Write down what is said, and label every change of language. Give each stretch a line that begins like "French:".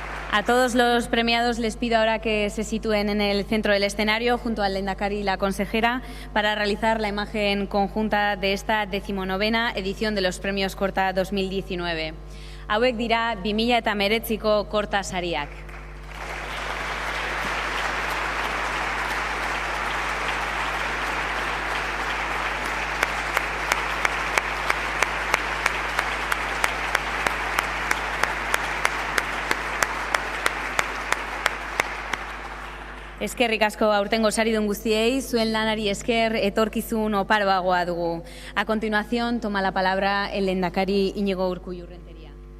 Spanish: A todos los premiados les pido ahora que se sitúen en el centro del escenario junto al lehendakari y la consejera para realizar la imagen conjunta de esta 19ª edición de los Premios Korta 2019.
Basque: Hauek dira 2019ko Korta sariak. Eskerrik asko aurtengo saridun guztiei, zuen lanari esker etorkizun oparoagoa dugu.
Spanish: A continuación toma la palabra el lehendakari Iñigo Urkullu Rentería.